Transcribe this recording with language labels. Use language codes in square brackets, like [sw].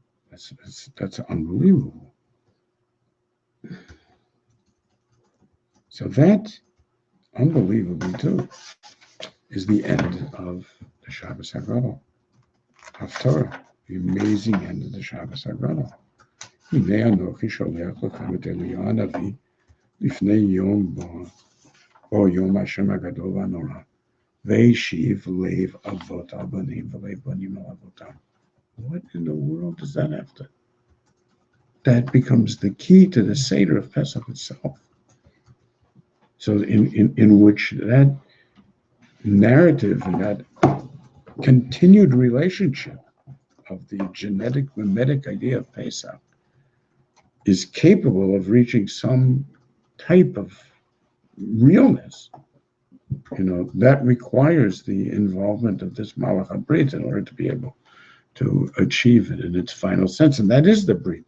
[en] That's unbelievable. So that, unbelievably too, is the end of the Shabbos haGadol, Haftarah, the amazing end of the Shabbos haGadol. [he] הנה אנוכי שולח לכם את אליהו הנביא לפני יום בו יום השם הגדול והנורא, והשיב לב אבות על בנים ולב בנים על אבותם. [en] What in the world does that have to? That becomes the key to the Seder of Pesach itself. So in which that narrative and that continued relationship of the genetic mimetic idea of Pesach is capable of reaching some type of realness, that requires the involvement of this Malach HaBrit in order to be able to achieve it in its final sense. And that is the Brit.